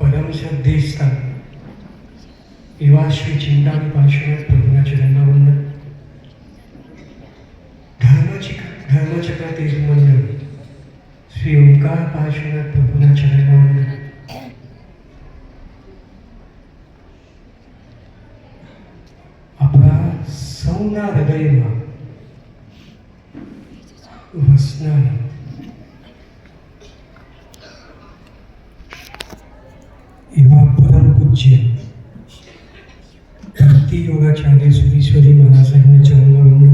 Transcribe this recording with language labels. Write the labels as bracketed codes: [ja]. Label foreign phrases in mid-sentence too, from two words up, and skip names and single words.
[gu] શ્રદ્ધેસ્થાન એવા શ્રી ચિંતામણી પાર્શ્વનાથ પ્રભૂના ચરણના વંદન. ધર્મચક્ર તેજ મંડળ શ્રી ઓંકાર પાર્શ્વનાથ પ્રભૂના ચરણના વંદન. આપણા સૌના હૃદયમાં વસનાર એવા પરમ પૂજ્ય ભક્તિ યોગાચાર્ય સુધીશ્વરી મહારાજ સાહેબના ચરણમાં વંદન.